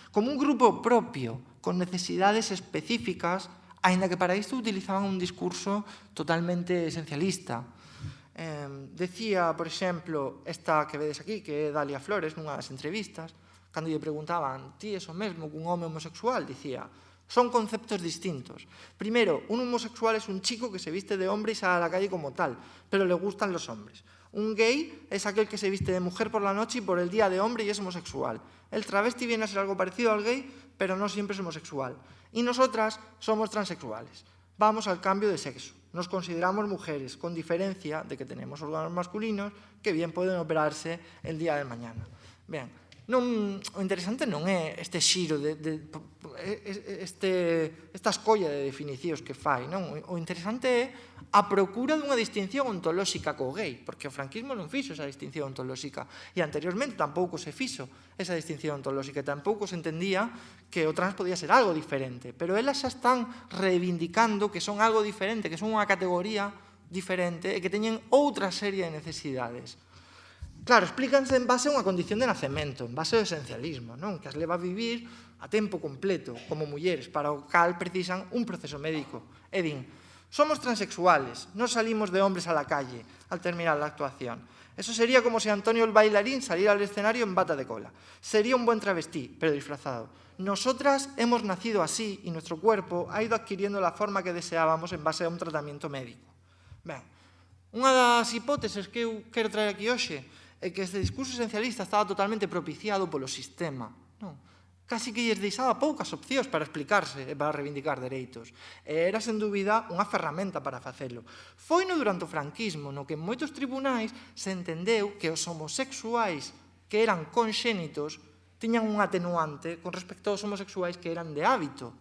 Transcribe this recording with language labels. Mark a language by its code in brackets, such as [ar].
[gl] Como un grupo propio, con necesidades específicas, aínda que para isto utilizaban un discurso totalmente esencialista. Decía, por exemplo, esta que vedes aquí, que é Dalia Flores, nunha das entrevistas, cando lle preguntaban, ti es o mesmo que un home homosexual? Dicía, son conceptos distintos. [es] Primero, un homosexual es un chico que se viste de hombre y sale a la calle como tal, pero le gustan los hombres. Un gay es aquel que se viste de mujer por la noche y por el día de hombre y es homosexual. El travesti viene a ser algo parecido al gay, pero no siempre es homosexual. Y nosotras somos transexuales. Vamos al cambio de sexo. Nos consideramos mujeres, con diferencia de que tenemos órganos masculinos que bien pueden operarse el día de mañana. [gl] Ben, o interesante non é este xiro, esta escolla de definicións que fai, non? O interesante é a procura dunha distinción ontolóxica co gay, porque o franquismo non fixo esa distinción ontolóxica, e anteriormente tampouco se fixo esa distinción ontolóxica, e tampouco se entendía que o trans podía ser algo diferente, pero elas xa están reivindicando que son algo diferente, que son unha categoría diferente e que teñen outra serie de necesidades. Claro, explícanse en base a unha condición de nacemento, en base ao esencialismo, non? Que as leva a vivir a tempo completo, como mulleres, para o cal precisan un proceso médico. E din, [es] somos transexuales, non salimos de hombres a la calle al terminar la actuación. Eso sería como si Antonio el bailarín saliera al escenario en bata de cola. Sería un buen travestí, pero disfrazado. Nosotras hemos nacido así y nuestro cuerpo ha ido adquiriendo la forma que deseábamos en base a un tratamiento médico. [gl] Ben, unha das hipóteses que eu quero traer aquí hoxe é que este discurso esencialista estaba totalmente propiciado polo sistema, non? Casi que lles deixaba poucas opcións para explicarse e para reivindicar dereitos. E era, sen dúbida, unha ferramenta para facelo. Foi no durante o franquismo no que en moitos tribunais se entendeu que os homosexuais que eran conxénitos tiñan un atenuante con respecto aos homosexuais que eran de hábito.